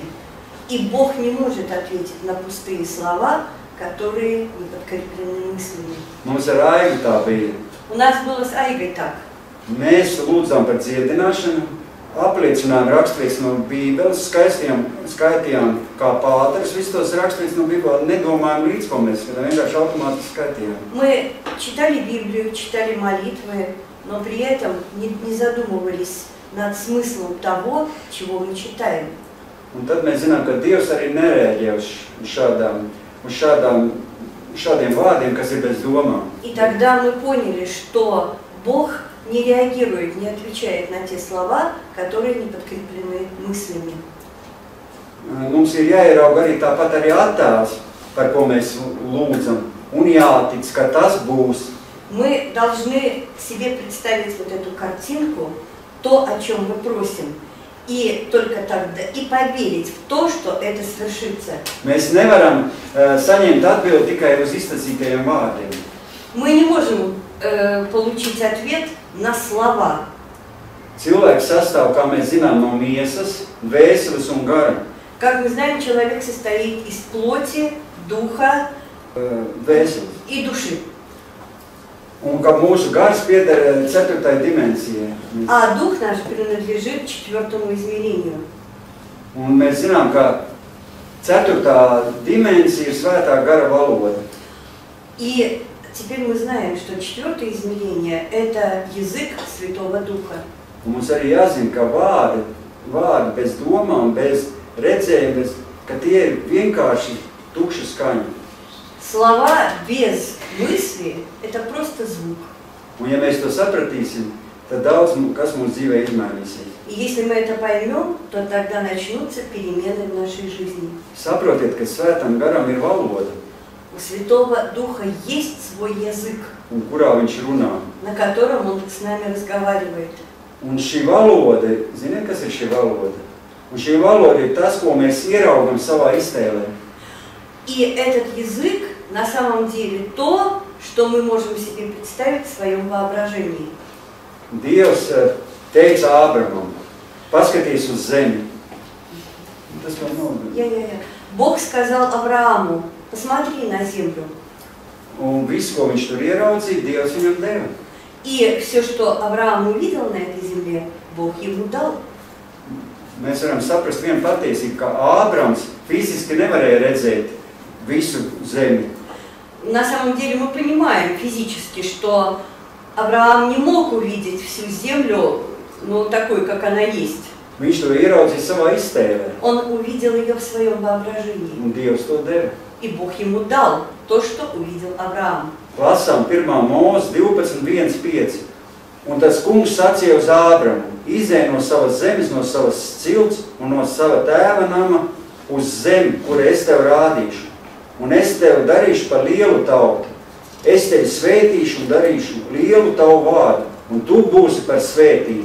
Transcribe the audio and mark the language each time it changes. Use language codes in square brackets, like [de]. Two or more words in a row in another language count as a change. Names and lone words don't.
[ru] И Бог не может ответить на пустые слова, которые не подкреплены мыслями. [lv] Mums ar Aigu tā bija. [ru] У нас было с Айгой так. [lv] Mēs lūdzām par dziedināšanu, apliecinājām raksturītas no Bībeles, skaitījām kā pāters, visus tos raksturītas no Bībeles, nedomājām līdz, ko mēs vienkārši automātiski skaitījām. [ru] Мы читали Библию, читали молитвы, но при этом не задумывались над смыслом того, чего мы читаем. [lv] Un tad mēs zinām, ka Dievs arī nereaģē uz šādiem vārdiem, kas ir bez domām. [ru] И тогда мы поняли, что Бог не реагирует, не отвечает на те слова, которые не подкреплены мыслями. [lv] Mums ir jāierauga arī tāpat arī attēls, par ko mēs lūdzam, un jātic, ka tas būs. [ru] Мы должны себе представить вот эту картинку, то, о чем мы просим, и только тогда и поверить в то, что это свершится. [lv] Mēs nevaram saņemt atbildi tikai uz iztacītajiem vārdiem. [ru] Мы не можем получить ответ на слова. [lv] Cilvēks sastāv, kā mēs zinām, no miesas, vēseles un gara. [ru] Как мы знаем, человек состоит из плоти, духа и души. [lv] Un ka mūsu gars pieder 4. dimensijai. [ru] А дух наш принадлежит 4-му измерению. [lv] Un mēs zinām, ka 4. dimensija ir svētā gara valoda. [ru] И теперь мы знаем, что 4-е измерение – это язык Святого Духа. [lv] Un mums arī jāzina, ka vārdi bez domām, bez redzējuma, ka tie ir vienkārši tukša skaņa. [ru] Слова без мысли – это просто звук. [lv] Un ja mēs to sapratīsim, tad daudz kas mūsu dzīvē izmainīsies. [ru] И если мы это поймем, то тогда начнутся перемены в нашей жизни. [lv] Saprotiet, ka svētam garam ir valoda. [ru] У Святого Духа есть свой язык, [lv] Un kurā viņš runā. [ru] на котором Он с нами разговаривает. [lv] Un šī valoda, ziniet, kas ir šī valoda? Un šī valoda ir tas, ko mēs ieraugam savā iztēlē. [ru] И этот язык на самом деле то, что мы можем себе представить в своем воображении. [lv] Dievs teica Ābramam, paskaties uz zemi. Tas vēl nav. [ru] Бог сказал Аврааму, посмотри на землю. [lv] Un visu, ko viņš tur ieraudzīja, Dievs viņam deva. [ru] И все, что Авраам увидел на этой земле, Бог ему дал. [lv] Mēs varam saprast vienu patiesību, ka Ābrams fiziski nevarēja redzēt visu zemi. [ru] На самом деле мы понимаем физически, что Авраам не мог увидеть всю землю, ну, такой, как она есть. [lv] Viņš to ieraudzīja savā iztēlē. [ru] Он увидел ее в своем воображении. [lv] Un Dievs to deva. [ru] И Бог ему дал то, что увидел Авраам. [lv] Lasām 1. Mūzes 12:1-5. Un tas kungs sacīja uz Ābramu, izej no savas zemes, no savas cilts un no sava tēva nama uz zemi, kur es tev rādīšu. Un es tev darīšu par lielu tautu. Es tevi svētīšu un darīšu lielu tavu vārdu, un tu būsi par svētību.